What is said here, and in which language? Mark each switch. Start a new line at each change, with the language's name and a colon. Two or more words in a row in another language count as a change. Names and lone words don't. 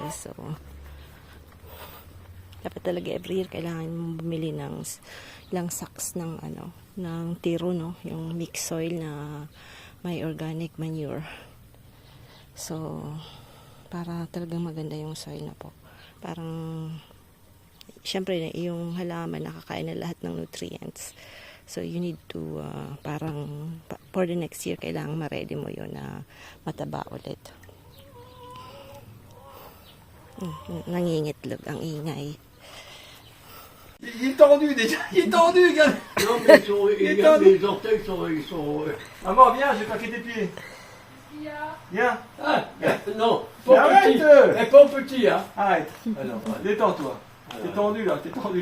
Filipino: So dapat talaga
English: every year
Filipino: kailangan mong bumili ng ilang sacks ng ano, ng tiro, no, yung
English: mixed soil
Filipino: na may
English: organic manure.
Filipino: So para talagang maganda yung soil na po. Parang syempre yung halaman nakakain na lahat ng nutrients.
English: So you need to
Filipino: parang
English: for the next year
Filipino: kailangan ma-ready mo yun na mataba ulit. Nangingitlog ang ingay.
French: Il est tendu déjà, il est tendu, regarde. Non, mais Il est tendu. les orteils sont. Maman, viens, je vais plaquer tes pieds. Viens. Ah, non, Mais pas arrête. petit. Mais pas petit, hein. Arrête. Alors, détends-toi. T'es tendu là, t'es tendu.